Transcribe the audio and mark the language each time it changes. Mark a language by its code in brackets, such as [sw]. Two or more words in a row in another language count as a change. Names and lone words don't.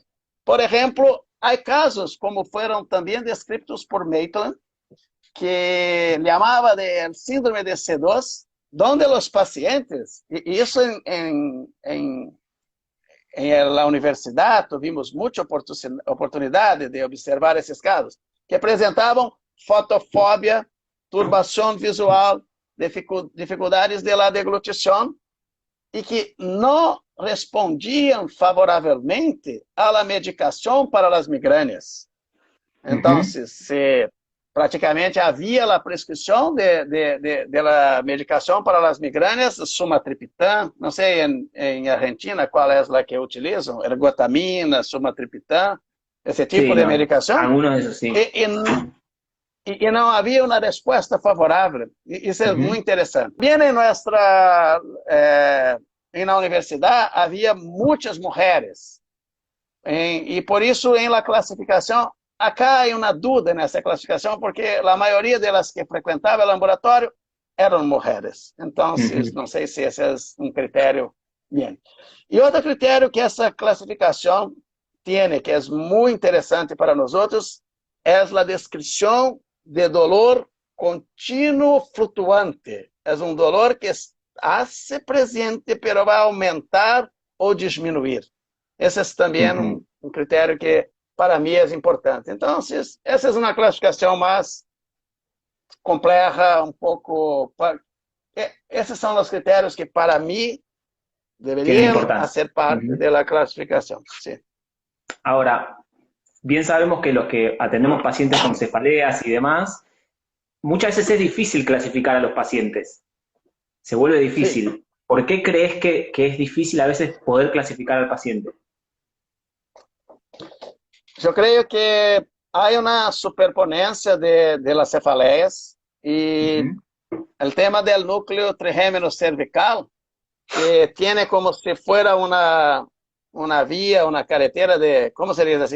[es] Por ejemplo, hay casos, como fueron también descritos por Maitland, que llamaba del síndrome de C2, donde los pacientes, y eso en la universidad tuvimos mucha oportunidad de observar [pt] esses casos, que presentavam fotofobia, turbação visual, dificuldades de la deglutição, e que não respondiam favoravelmente à la medicação para as migrânias. Então, se praticamente havia a prescrição de la medicação para as migrânias, sumatriptan, não sei em Argentina qual é a que utilizam, ergotamina, sumatriptan, esse tipo de medicação. [es] Algunos de esos, sí. [pt] E não havia uma resposta favorável. Isso é muito interessante. Bem, em nossa na universidade havia muitas mulheres. E por isso, em la classificação, acá há uma dúvida nessa classificação, porque a maioria delas que frequentava o laboratório eram mulheres. Então, não sei se esse é um critério bem. E outro critério que essa classificação tem, que é muito interessante para nós outros, é a descrição de dolor contínuo flutuante. É um dolor que [es] hace presente, pero [pt] vai aumentar ou diminuir. Esse é também um critério que, para mim, é importante. Então, essa é uma classificação mais complexa, um pouco... Esses são os critérios que, para mim, deveriam ser parte da classificação. [es] Sí. Ahora, bien sabemos que los que atendemos pacientes con cefaleas y demás, muchas veces es difícil clasificar a los pacientes. Se vuelve difícil. Sí. ¿Por qué crees que es difícil a veces poder clasificar al paciente? Yo creo que hay una superponencia de las cefaleias y el tema del núcleo trigémino cervical, que tiene como si fuera una vía, una carretera de, ¿cómo se dice así?